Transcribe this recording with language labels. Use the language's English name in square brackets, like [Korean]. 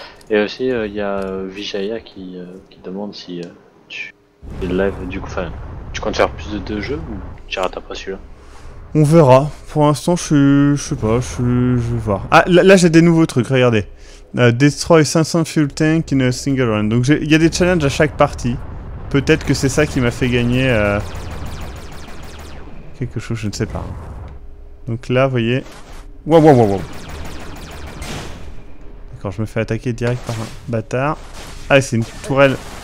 [French] Et aussi il y a Vijaya qui demande si tu es live du coup. Enfin, tu comptes faire plus de 2 jeux ou tu rates après celui-là? On verra. Pour l'instant, je sais pas, je vais voir. Ah, là j'ai des nouveaux trucs, regardez. [English] Destroy 500 fuel tank in a single run. [French] Donc il y a des challenges à chaque partie. Peut-être que c'est ça qui m'a fait gagner quelque chose, je ne sais pas. Donc là, vous voyez. Wow. D'accord, je me fais attaquer direct par un bâtard. Ah, c'est une tourelle.